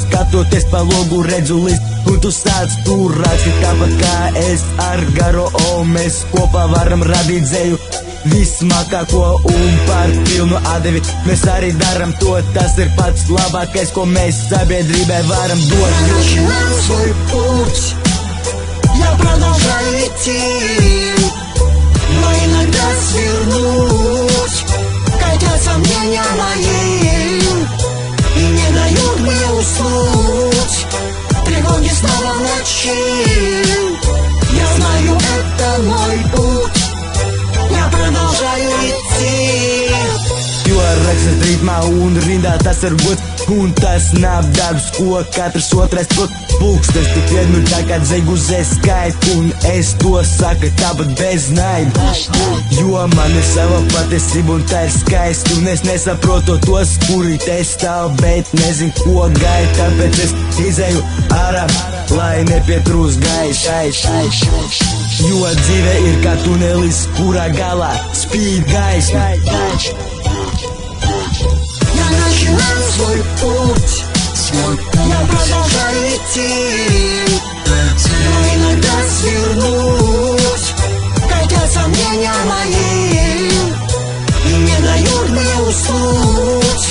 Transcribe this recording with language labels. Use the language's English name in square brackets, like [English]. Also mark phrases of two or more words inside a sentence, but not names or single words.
[Latvian] Skatoties pa logu redzu listu, un tu sāc tur raksti tāpat kā es ar garo O. Mēs kopā varam radīt dzēju vismākāko un par pilnu atdevi. Mēs arī daram to, tas ir pats labākais, ko mēs sabiedrībai varam dot. [Russian] Я начинаю свой путь, я продолжаю идти, но иногда свернуть, хотя сомнения мои и не дают мне уснуть. Тревоги снова в ночи, я знаю, это мой путь, я продолжаю идти. [Latvian] Jo rakstas ritmā un rindā tas ir gods, un tas nav darbs, ko katrs otrais prot. Pulkstens tik vienmēr tā kā dzeiguzē skait, un es to saku tāpat bez naida. Jo man ir sava patiesība un tā ir skaisti, un es nesaprotu tos, kuri te stāv, bet nezinu, ko gaida. Tāpēc es izēju ārā, lai nepietrūst gaisa. Jo dzīve ir kā tunelis, kurā galā spīd gaisma. [Russian] Я начинаю свой путь, я продолжаю идти, но иногда свернуть, хотя сомнения мои и не дают мне уснуть.